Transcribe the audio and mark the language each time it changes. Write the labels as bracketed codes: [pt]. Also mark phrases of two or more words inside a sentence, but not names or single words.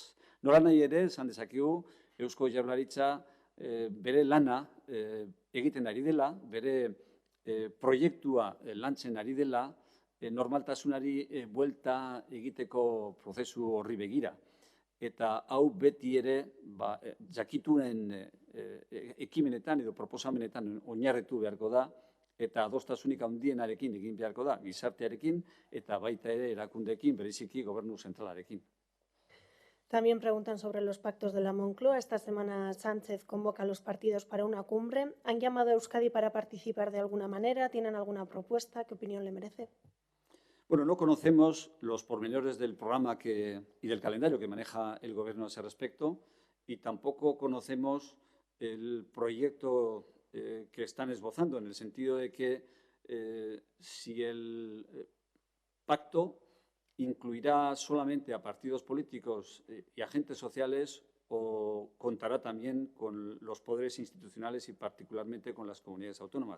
[eu] Nolanahi ere, esan dezakegu, Eusko Jaurlaritza bere lana egiten ari dela, bere proiektua lantzen ari dela, normaltasunari buelta egiteko prozesu horri begira. Eta hau beti ere jakitunen ekimenetan edo proposamenetan oinarritu beharko da, eta adostasunik handienarekin egin beharko da, gizartearekin eta baita ere erakundeekin, bereziki gobernu zentralarekin. [es] También preguntan sobre los pactos de la Moncloa. Esta semana Sánchez convoca a los partidos para una cumbre. ¿Han llamado a Euskadi para participar de alguna manera? ¿Tienen alguna propuesta? ¿Qué opinión le merece? Bueno, no conocemos los pormenores del programa y del calendario que maneja el Gobierno a ese respecto y tampoco conocemos el proyecto que están esbozando, en el sentido de que si el pacto incluirá solamente a partidos políticos y agentes sociales o contará también con los poderes institucionales y particularmente con las comunidades autónomas.